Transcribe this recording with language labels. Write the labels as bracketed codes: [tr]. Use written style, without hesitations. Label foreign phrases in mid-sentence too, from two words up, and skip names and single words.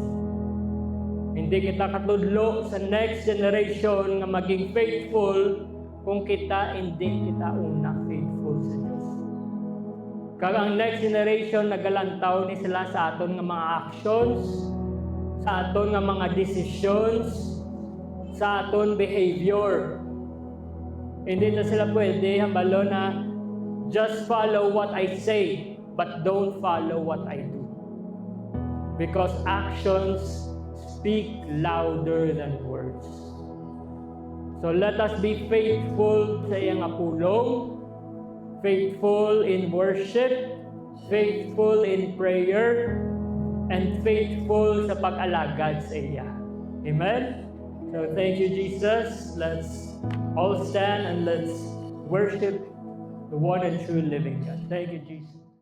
[hil] Hindi kita katudlo sa [en] next generation [hil] nga maging faithful kung hindi kita una faithful sa Diyos. Kag ang [en] next generation [hil] nagalantaw ni sila sa aton nga mga actions, sa aton nga mga decisions, sa aton behavior. Hindi na sila pwede hambalo na [en] just follow what I say, but don't follow what I do. Because actions speak louder than words. So let us be faithful [hil] sa iyang apulong, [en] faithful in worship, faithful in prayer, and faithful [hil] sa pag-alagad sa iya. [en] Amen? So thank you, Jesus. Let's all stand and let's worship the one and true living God. Thank you, Jesus.